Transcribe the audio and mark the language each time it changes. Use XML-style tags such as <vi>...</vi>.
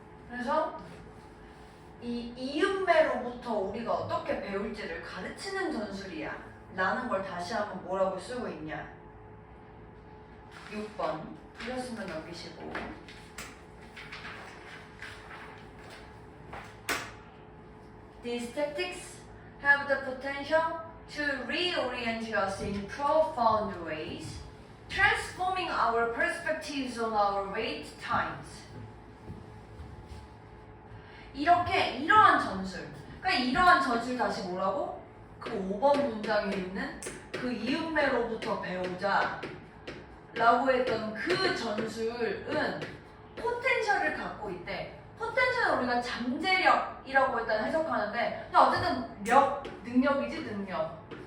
<ko>그래서 이 이음매로부터 우리가 어떻게 배울지를 가르치는 전술이야 라는 걸 다시 한번 뭐라고 쓰고 있냐. 6번 틀렸으면 넘기시고</ko> <en>These tactics have the potential to reorient us in profound ways, transforming our perspectives on our wait times.</en> <ko>이러한 전술. 그러니까 이러한 전술 다시 뭐라고? 그 5번 문장에 있는 그 이음매로부터 배우자 라고 했던 그 전술은 포텐셜을 갖고 있대. 포텐셜은 우리가 잠재력이라고 일단 해석하는데 근데 어쨌든 능력이지 능력.</ko>